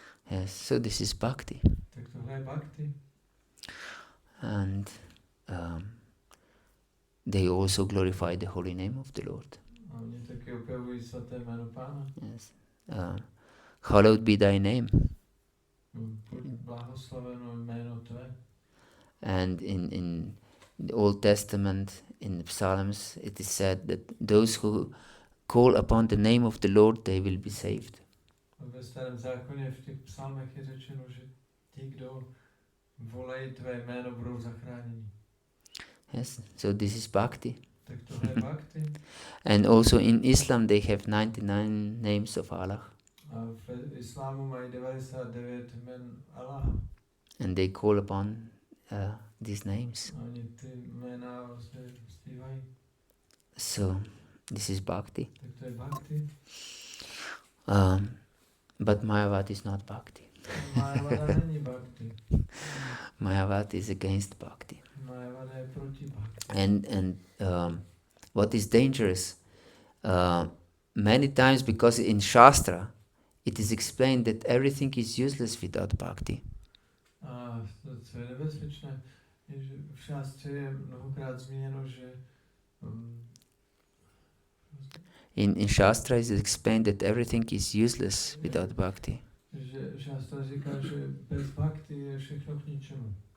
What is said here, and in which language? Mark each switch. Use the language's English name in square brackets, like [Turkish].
[English] Yes, so this is bhakti. [Czech] Tak tohle je bhakti. [English] And they also glorify the holy name of the Lord. [Czech] A oni taky objevují svaté jméno Pána. [English] Yes. Hallowed be thy name. [Czech] Blahoslaveno jméno tvé. [English] And in the Old Testament, in the Psalms, it is said that those who call upon the name of the Lord, they will be saved. [Czech] Ve starém zákoně v těch psalmech je řečeno, že ti, kdo volají tvé jméno, budou zachráněni. [English] Yes, so this is bhakti. [Czech] Tak tohle je bhakti. [English] And also in Islam, they have 99 names of Allah. [Czech] A v islámu mají 99 jmen Allaha. [English] And they call upon these names. [Czech] A oni ty jména vlastně zpívají. [English] So this is bhakti. [Czech] Tak to je bhakti. [English] But Mayavada is not bhakti. [Czech] Mayavada není bhakti. [English] Mayavada is against bhakti. [Czech] Mayavada je proti bhakti. [English] And what is dangerous, many times, because in Shastra it is explained that everything is useless without bhakti. [Czech] A co je nebezpečné, je, že v šástře je mnohokrát zmíněno, že [English] in Shastra it is explained that everything is useless without bhakti. [Czech] Že šástra říká, že bez bhakti je všechno k ničemu.